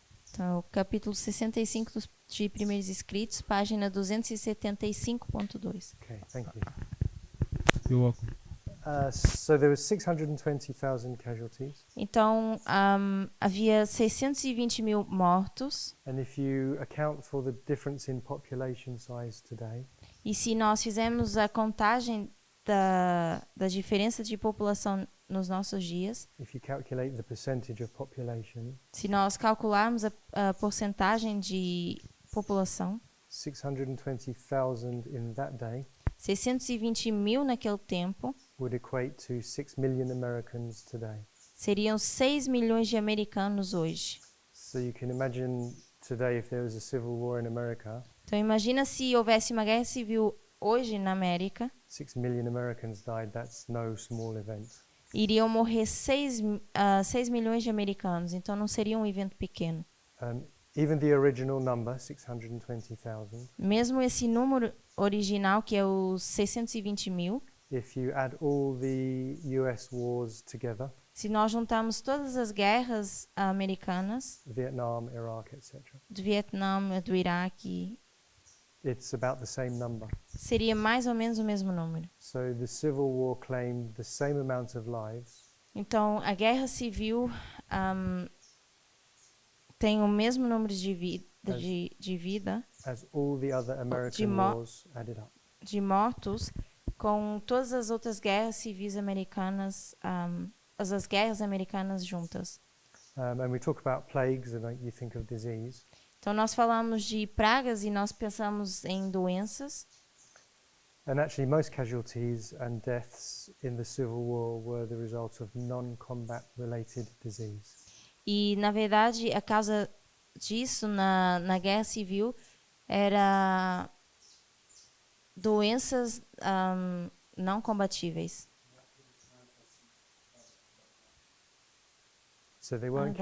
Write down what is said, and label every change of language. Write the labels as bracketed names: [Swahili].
[Portuguese] Então, capítulo 65 de Primeiros Escritos, página 275.2. [English] Okay, thank you. You're welcome. So there was 620,000 casualties, [Portuguese] Então, havia 620 mil mortos. [English] and if you account for the difference in population size today, [Portuguese] E se nós fizermos a contagem da diferença de população nos nossos dias, [English] if you calculate the percentage of population, [Portuguese] se nós calcularmos a porcentagem de população, [English] 620,000 in that day [Portuguese] 620 mil naquele tempo, [English] would equate to 6 million Americans today. [Portuguese] seriam 6 milhões de americanos hoje. [English] So you can imagine today if there was a civil war in America, [Portuguese] Então imagina se houvesse uma guerra civil hoje na América, [English] 6 million Americans died. That's no small event. [Portuguese] iriam morrer 6 milhões de americanos, então não seria um evento pequeno. [English] Even the original number, 620,000, [Portuguese] Mesmo esse número original, que é os 620 mil, [English] if you add all the US wars together, [Portuguese] se nós juntarmos todas as guerras americanas, [English] Vietnam, Iraq, etc., [Portuguese] do Vietnã, do Iraque, [English] it's about the same number. [Portuguese] seria mais ou menos o mesmo número. [English] So the Civil War claimed the same amount of lives [Portuguese] Então, a guerra civil tem o mesmo número de vida, [English] as all the other American mo- wars added up. [Portuguese] de mortos, com todas as outras guerras civis americanas, as guerras americanas juntas. [English] And we talk about plagues, and you think of disease. [Portuguese] Então, nós falamos de pragas e nós pensamos em doenças. [English] And actually, most casualties and deaths in the Civil War were the result of non-combat related disease. [Portuguese] E, na verdade, a causa disso na Guerra Civil era doenças não combatíveis. [English] So they weren't the